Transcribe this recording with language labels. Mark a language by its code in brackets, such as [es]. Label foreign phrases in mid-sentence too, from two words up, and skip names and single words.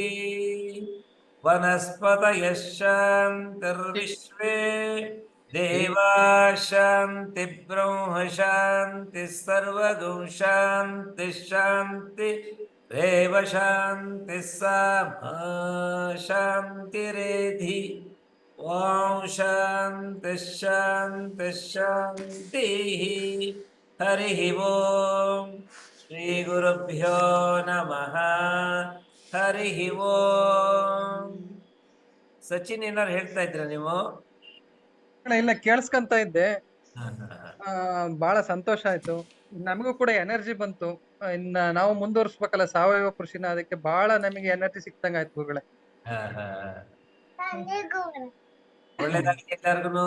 [sa] ವನಸ್ಪತಯ ಶಾಂತಿರ್ವಿಶ್ವೇ ದೇವಾ ಶಾಂತಿ ಬ್ರಹ್ಮ ಶಾಂತಿ ಸರ್ವಗೋ ಶಾಂತಿ ಶಾಂತಿ ರೇವ ಶಾಂತಿ ಸಾಮಾ ಶಾಂತಿರೇಧಿ. ಓಂ ಶಾಂತಿ ಶಾಂತಿ ಶಾಂತಿ. ಹರಿ ಓಂ. ಶ್ರೀ ಗುರುಭ್ಯೋ ನಮಃ. ಹರಿ ಓಂ. [kn] ಸಚಿನ್ ಏನಾರು ಹೇಳ್ತಾ ಇದ್ರ ನೀವು? ಇಲ್ಲ ಕೇಳಿಸ್ಕೊಂತ ಇದ್ದೆ. ಬಹಳ ಸಂತೋಷ ಆಯ್ತು, ನಮಗೂ ಕೂಡ ಎನರ್ಜಿ ಬಂತು. ಇನ್ನ ನಾವು ಮುಂದುವರ್ಸ್ಬೇಕಲ್ಲ ಸಾವಯವ ಕೃಷಿನ, ಅದಕ್ಕೆ ಬಹಳ ನಮಗೆ ಎನರ್ಜಿ ಸಿಕ್ತಂಗ ಆಯ್ತು ಗುರುಗಳೇ. ಒಳ್ಳೆದಾಗಿ ಎಲ್ಲರಿಗೂ.